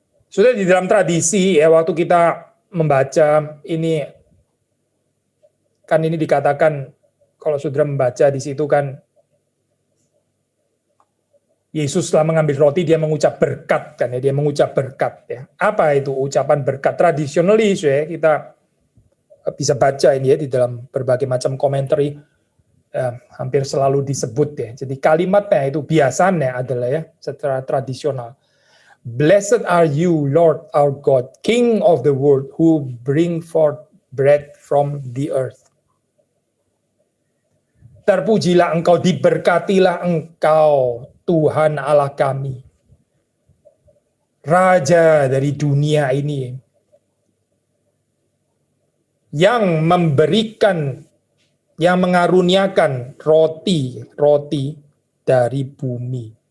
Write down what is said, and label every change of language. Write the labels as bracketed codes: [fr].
[id] Sudah di dalam tradisi ya, waktu kita membaca ini, kan ini dikatakan, kalau saudara membaca di situ kan, Yesus setelah mengambil roti, dia mengucap berkat kan ya, dia mengucap berkat ya. Apa itu ucapan berkat? Tradisionalis ya, kita bisa baca ini ya di dalam berbagai macam komentari, hampir selalu disebut ya. Jadi kalimatnya itu biasanya adalah ya, secara tradisional. [en] Blessed are you, Lord our God, King of the world, who bring forth bread from the earth. [id] Terpujilah engkau, diberkatilah engkau, Tuhan Allah kami, Raja dari dunia ini, yang memberikan, yang mengaruniakan roti dari bumi.